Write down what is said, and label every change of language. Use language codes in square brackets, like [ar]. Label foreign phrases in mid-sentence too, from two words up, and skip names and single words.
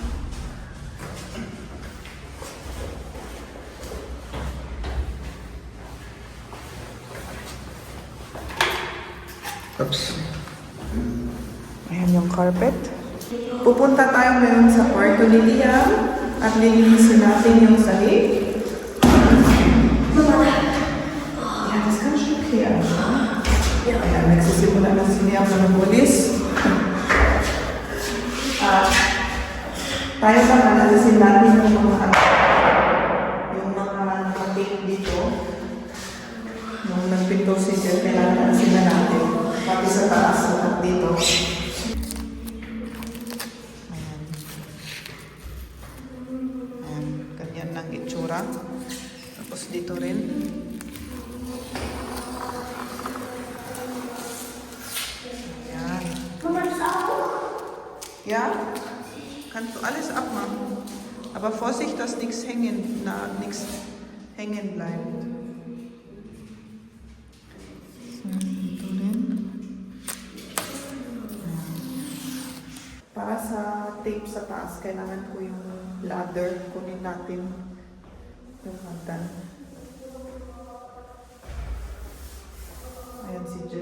[tl] Oops. Ayan yung carpet. Pupunta tayo ngayon sa kwarto ni Liam at lilinisin natin yung sahig. [de] Ja, das kann schon klären. [tl] Ayan, nagsisimula na si Liam na magbulis. Tayo naman, alisin natin yung mga nakating dito. Nung nagpinto si Jen, kailangan alisin na natin. Pati sa taas at dito. Ayan, ganyan ng itsura. Tapos dito rin. Ayan. [de] Ja? Kannst du alles abmachen. Aber Vorsicht, dass nichts hängen bleibt. So, [tl] dito rin. Para sa tape sa taas, kailangan ko yung ladder. Kunin natin yung hagdan. Ayan si Jill.